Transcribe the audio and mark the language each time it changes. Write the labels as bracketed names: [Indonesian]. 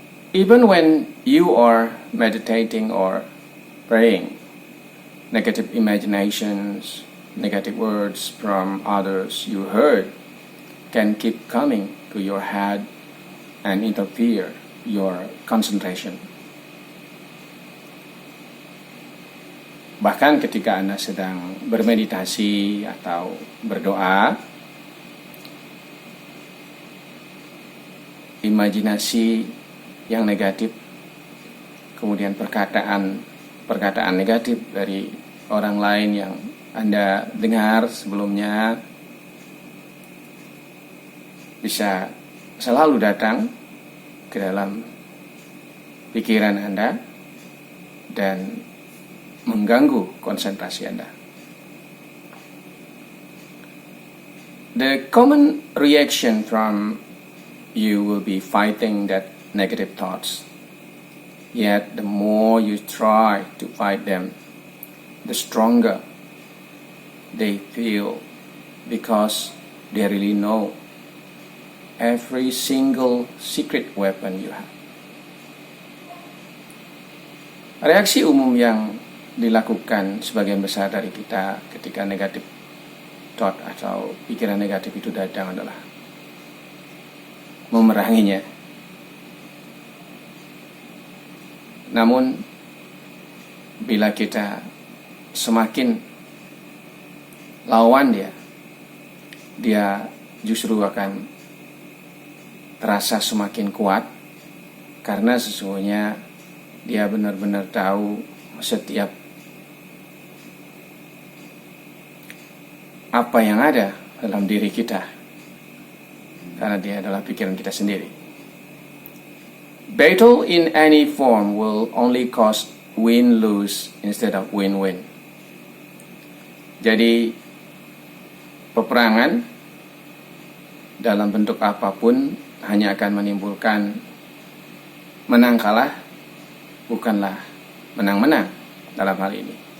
[English] Even when you are meditating or praying, negative imaginations, negative words from others you heard can keep coming to your head and interfere your concentration. [Indonesian] Bahkan ketika Anda sedang bermeditasi atau berdoa, imajinasi yang negatif, kemudian perkataan negatif dari orang lain yang Anda dengar sebelumnya bisa selalu datang ke dalam pikiran Anda dan mengganggu konsentrasi Anda. [English] The common reaction from you will be fighting that negative thoughts. Yet the more you try to fight them, the stronger they feel, because they really know every single secret weapon you have. [Indonesian] Reaksi umum yang dilakukan sebagian besar dari kita ketika [English] negatif thought [Indonesian] atau pikiran negatif itu datang adalah memeranginya. Namun bila kita semakin lawan dia justru akan terasa semakin kuat, karena sesungguhnya dia benar-benar tahu setiap apa yang ada dalam diri kita, karena dia adalah pikiran kita sendiri. [English] Battle in any form will only cause win-lose instead of win-win. [Indonesian] Jadi peperangan dalam bentuk apapun hanya akan menimbulkan menang kalah, bukanlah menang-menang dalam hal ini.